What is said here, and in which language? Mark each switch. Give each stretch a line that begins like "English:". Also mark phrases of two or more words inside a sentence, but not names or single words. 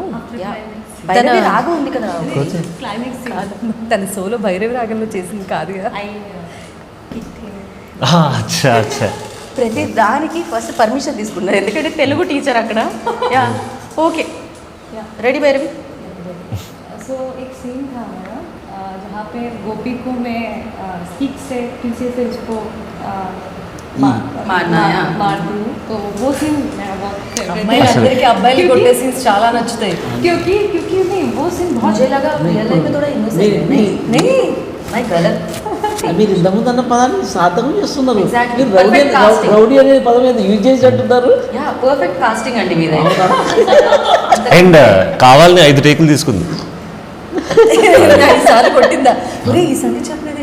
Telugu: Yeah. భైరవి రాగం ఉంది కదా. తన సోలో భైరవి రాగంలో చేసింది కాదుగా.
Hindi: अच्छा अच्छा.
Telugu: ప్రతి దానికి ఫస్ట్ పర్మిషన్ తీసుకున్నారు, ఎందుకంటే తెలుగు టీచర్ అక్కడ.
English: yeah, okay, ready భైరవి.
Hindi: सो एक सीन था हमारा जहाँ पे गोपी को मैं स्टिक से पीछे से उसको मारना है। मार दूँ, तो वो सीन मेरा बहुत favorite है।
Telugu: అమ్మాయిలందరికీ అబ్బాయిలు కొట్టే సీన్స్ చాలా నచ్చుతాయి.
Hindi: क्योंकि क्योंकि नहीं वो सीन बहुत मुझे लगा
English: real life
Hindi: में थोड़ा इनोसेंट है. नहीं नहीं नहीं गलत.
Telugu: మీరు ఇంతకుముందు అన్న పదాన్ని సార్థకం చేస్తున్నారు.
English: Exactly.
Telugu: మీరు రౌడీ
English: Perfect casting.
Telugu: రౌడీ అనే పదం ఏదో యూజ్ చేసి అంటున్నారు.
English: yeah, perfect casting
Telugu: అండి మీదే. అండ్ కావాలని 5 టేకులు తీసుకుంది. 5 సార్లు కొట్టిందా? ఒరే ఈ సంగతి చెప్పలేదండి.